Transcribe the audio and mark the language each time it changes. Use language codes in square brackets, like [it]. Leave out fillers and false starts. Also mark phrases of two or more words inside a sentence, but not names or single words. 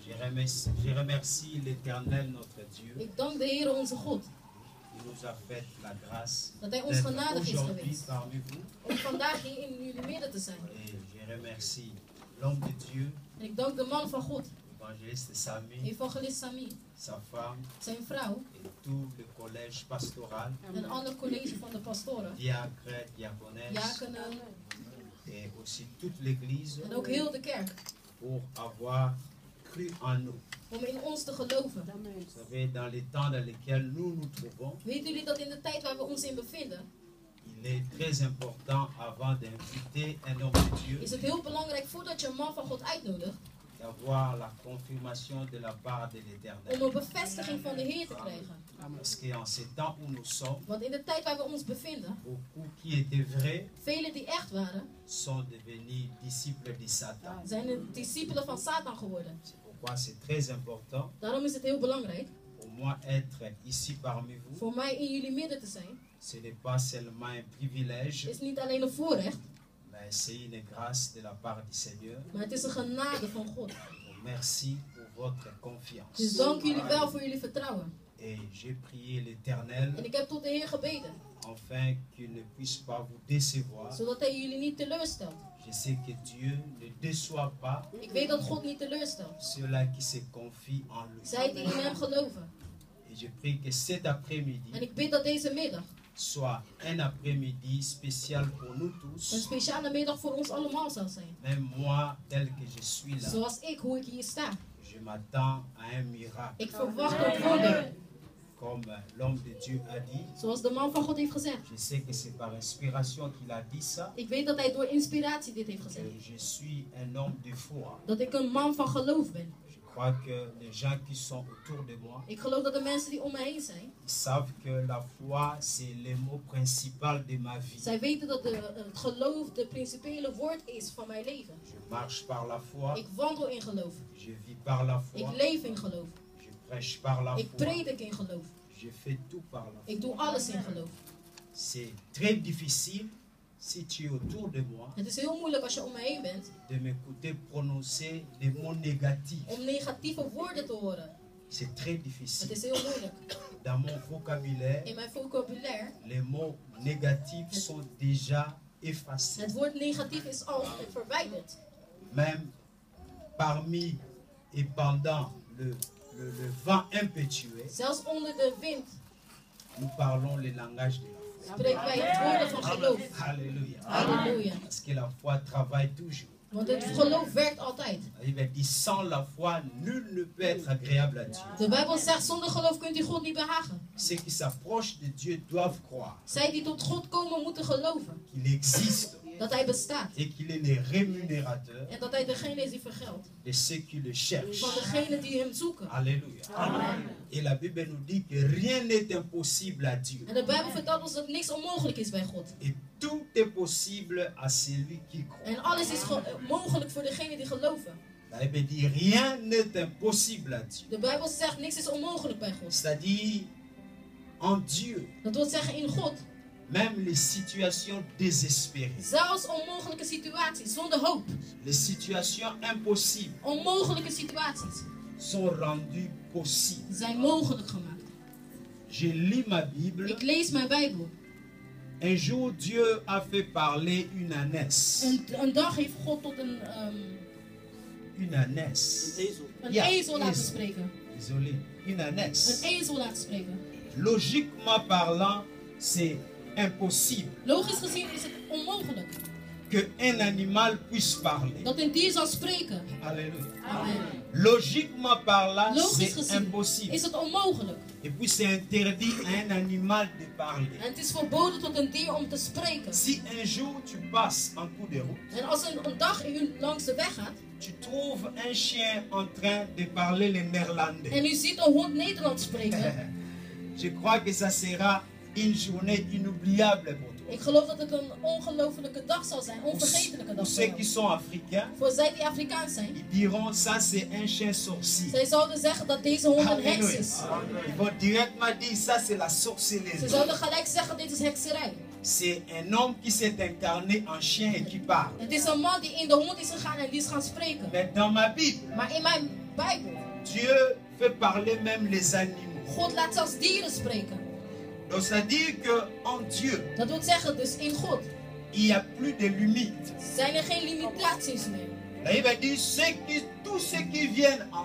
[fr] Je remercie l'Éternel, notre Dieu. [nl] Ik dank de Heer onze God. [fr] Il nous a fait la grâce [nl] Dat Hij ons [fr] d'être [nl] genadig is [fr] aujourd'hui [nl] geweest. [fr] parmi vous. [nl] Om vandaag hier in jullie midden te zijn. [fr] Et je remercie l'homme de Dieu, [nl] En ik dank de man van God, [fr] l'évangéliste Sami, [nl] evangelist Sami, [fr] sa femme [nl] zijn vrouw [fr] et tout le collège pastoral, [nl] en alle college van de pastoren, [fr] diacre, diaconesse [nl] diakenen [fr] et aussi toute l'église [nl] en ook heel de kerk. [fr] pour avoir cru en nous. [nl] Om in ons te geloven. [fr] Vous savez, dans les temps dans lesquels nous nous trouvons, [nl] Weten jullie dat in de tijd waar we ons in bevinden, [fr] il est très important avant d'inviter un homme de Dieu [nl] is het heel belangrijk voordat je een man van God uitnodigt, [fr] d'avoir la confirmation de la part de l'Éternel. [nl] om een bevestiging van de Heer te krijgen. [fr] Parce qu'en ces temps où nous sommes, [nl] Want in de tijd waar we ons bevinden, [fr] beaucoup qui étaient vrais [nl] velen die echt waren, [fr] sont devenus disciples de Satan. [nl] zijn de discipelen van Satan geworden. [fr] C'est pourquoi c'est très important [nl] Daarom is het heel belangrijk [fr] pour moi être ici parmi vous. [nl] voor mij in jullie midden te zijn. [fr] Ce n'est pas seulement un privilège, [nl] Het is niet alleen een voorrecht, [fr] mais c'est une grâce de la part du Seigneur. [nl] maar het is een genade van God. [fr] Merci pour votre [nl] Dus [fr] confiance. [nl] dank jullie wel voor jullie vertrouwen. [fr] Et j'ai prié l'Éternel [nl] En ik heb tot de Heer gebeden, [fr] afin qu'il ne puisse pas vous décevoir. [nl] zodat Hij jullie niet teleurstelt. [fr] Je sais que Dieu ne déçoit pas [nl] Ik weet dat God niet teleurstelt. [fr] ceux-là qui se confient en lui. [nl] Zij die in Hem geloven. [fr] Et je prie que cet après-midi [nl] En ik bid dat deze middag [fr] soit un après-midi spécial pour nous [nl] een [fr] tous. [nl] speciale middag voor ons allemaal zal zijn. [fr] Même moi, tel que je suis là, [nl] Zoals ik, hoe ik hier sta. [fr] je m'attends à un miracle. [nl] Ik verwacht een wonder. [fr] Comme l'homme de Dieu a dit, [nl] Zoals de man van God heeft gezegd. [fr] je sais que c'est par inspiration qu'il a dit ça. [nl] Ik weet dat hij door inspiratie dit heeft gezegd. [fr] Je suis un homme de foi. [nl] Dat ik een man van geloof ben. [fr] Je crois que les gens qui sont autour de moi, [nl] Ik geloof dat de mensen die om me heen zijn, [fr] ils savent que la foi, c'est le mot principal de ma vie. [nl] zij weten dat het geloof de principiële woord is van mijn leven. [fr] Je marche par la foi, [nl] Ik wandel in geloof. [fr] je vis par la foi, [nl] Ik leef in geloof. [fr] je prêche par la [nl] Ik [fr] foi, [nl] predik in geloof. [fr] je fais tout par la foi. [nl] Ik doe alles in geloof. [fr] C'est très difficile, si tu es autour de moi, [nl] Het is heel moeilijk als je om me heen bent [fr] de m'écouter prononcer des mots négatifs. [nl] om negatieve woorden te horen. [fr] C'est très [nl] Het [fr] difficile. [nl] is heel moeilijk. [fr] Dans mon vocabulaire, [nl] In mijn vocabulaire, [fr] les mots négatifs sont déjà effacés. [nl] het woord negatief is al verwijderd. [fr] Même parmi et pendant le vent impétueux, [nl] Zelfs onder de wind [fr] nous parlons le langage de la foi. [nl] spreken wij het woorden van geloof. [fr] Alléluia. [nl] Halleluja. [fr] Parce que la foi travaille toujours. [nl] Want het geloof werkt altijd. [fr] Il dit, sans la foi, nul ne peut être agréable à Dieu. [nl] De Bijbel zegt, zonder geloof kunt u God niet behagen. [fr] Ceux qui s'approchent de Dieu doivent croire [nl] Zij die tot God komen moeten geloven [fr] qu'il existe [nl] dat Hij bestaat. [fr] et qu'il est le rémunérateur [nl] En dat Hij degene is die vergeldt. [fr] de ceux qui le cherchent. [nl] Van degenen die Hem zoeken. [fr] Alléluia. [nl] Amen. [fr] Et la Bible nous dit que rien n'est impossible à Dieu. [nl] En de Bijbel vertelt ons dat niks onmogelijk is bij God. [fr] Et tout est possible à celui qui croit. [nl] En alles is mogelijk voor degenen die geloven. [fr] La Bible dit rien n'est impossible à Dieu. [nl] De Bijbel zegt niks is onmogelijk bij God. [fr] C'est-à-dire en Dieu, [nl] Dat wil zeggen in God. [fr] même les situations désespérées, [nl] Zelfs onmogelijke situaties zonder hoop. [fr] les situations impossibles [nl] Onmogelijke situaties [fr] sont rendues possibles. [nl] zijn mogelijk gemaakt. [fr] Je lis ma Bible. [nl] Ik lees mijn Bijbel. [fr] Un jour, Dieu a fait parler une ânesse. [nl] Een dag heeft God tot een [fr] Une ânesse. [nl] ezel laten spreken. [fr] Désolé. Une [nl] Een [fr] ânesse. [nl] ezel laten spreken. [fr] Logiquement parlant, c'est impossible [nl] Logisch gezien is het onmogelijk [fr] qu'un animal puisse parler. [nl] dat een dier zal spreken. [fr] Alléluia. [nl] Amen. [fr] Logiquement parlant, [nl] Logisch [fr] c'est [nl] gezien [fr] impossible. [nl] is het onmogelijk. [fr] Et puis c'est interdit à un animal de parler. [nl] En het is verboden tot een dier om te spreken. [fr] Si un jour tu passes en cours de route, [nl] En als een dag u langs de weg gaat [fr] tu trouves un chien en train de parler le néerlandais. [nl] en u ziet een hond Nederlands spreken, [fr] Je crois que ça sera une journée inoubliable pour toi. [nl] ik geloof dat het een ongelofelijke dag zal zijn, onvergetelijke [fr] Pour [nl] dag. [fr] ceux [nl] Voor [fr] qui [nl] jou. [fr] sont africains, [nl] Voor zij die Afrikaans zijn, [fr] ils diront ça c'est un chien sorcier. [nl] zij zouden zeggen dat deze hond een heks is. [fr] Ils vont directement dire ça c'est la [nl] Ze [fr] sorcellerie. [nl] zouden gelijk zeggen dit is hekserij. [fr] c'est un homme qui s'est incarné en chien et qui parle. [nl] Het is een man die in de hond is gegaan en die is gaan spreken. [fr] Mais dans ma Bible, [nl] Maar in mijn Bijbel, [fr] Dieu fait parler même les animaux. [nl] God laat zelfs dieren spreken. [fr] Donc ça dit qu'en Dieu, [nl] Dat wil zeggen, dus in God [fr] il n'y a plus de limites. [nl] zijn er geen limitaties meer. [fr] La Bible dit tous ceux qui viennent en